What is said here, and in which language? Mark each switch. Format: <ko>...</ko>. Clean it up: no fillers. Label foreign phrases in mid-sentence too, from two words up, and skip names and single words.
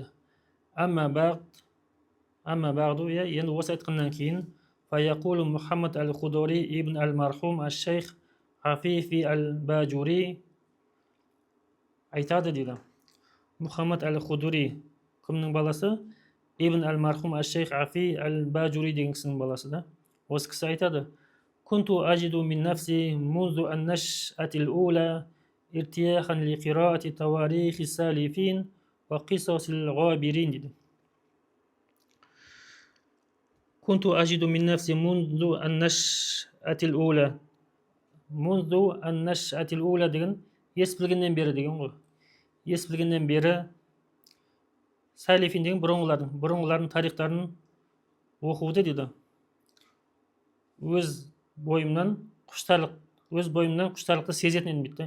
<ar>أما بعد,</ar> <kk>енді осы айтқаннан кейін фаяқулу Мұхаммад әл-Худори ибн әл-Мархум әш-Шейх Афифи әл-Бажури айтады дейді. Мұхаммад әл-Худори кімнің баласы? Ибн әл-Мархум әш-Шейх Афи әл-Бажури деген кісінің баласы да. Осы кісі айтады:</kk> <ar>كنت أجد من نفسي منذ النشأة الأولى ارتياحا لقراءة تواريخ السالفين وقصص الغابرين дейді. كنت أجد من نفسي منذ النشأة الأولى. منذ النشأة الأولى</ar> <kk>деген ес білгеннен бері деген ғой. Ес білгеннен бері салифин деген бұрынғылардың тарихтарын оқуды дейді. Өз бойымнан құштарлықты сезетін едім дейді.</kk>